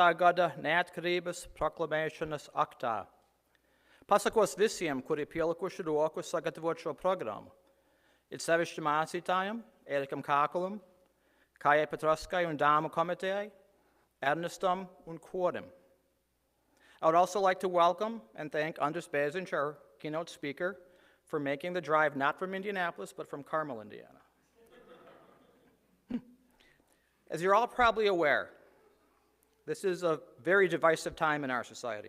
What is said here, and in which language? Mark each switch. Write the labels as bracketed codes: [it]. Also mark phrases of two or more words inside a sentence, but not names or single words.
[lv] gada neatkarības proklamēšanas aktā. Pasakos visiem, kuri pielikuši roku sagatavot šo programmu. It sevišķi mācītājiem, Erikam Kākulam, Kājai Petroskai un Dāmu komitejai, Ernestam un korim. [en] I would also like to welcome and thank Anders Bezinch, our keynote speaker, for making the drive not from Indianapolis, but from Carmel, Indiana. As you're all probably aware, this is a very divisive time in our society.